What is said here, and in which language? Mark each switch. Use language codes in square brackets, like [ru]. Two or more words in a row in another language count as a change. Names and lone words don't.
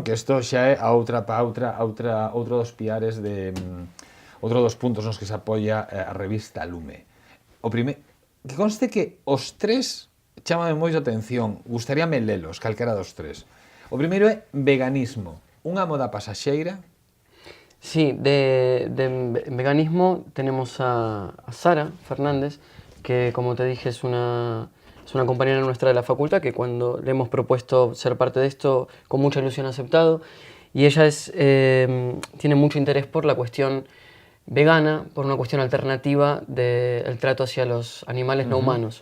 [gl] Que isto xa é outra pauta, outro dos piares outro dos puntos nos que se apoia a revista Lume. O primeiro, que conste que os tres chámame moito a atención, gustaríame lelos, calquera dos tres. O primeiro é veganismo, unha moda pasaxeira. [es] Sí, de veganismo tenemos a Sara Fernández, que como te dije es una compañera nuestra de la facultad, que cuando le hemos propuesto ser parte de esto, con mucha ilusión ha aceptado, y ella tiene mucho interés por la cuestión vegana, por una cuestión alternativa del trato hacia los animales no humanos.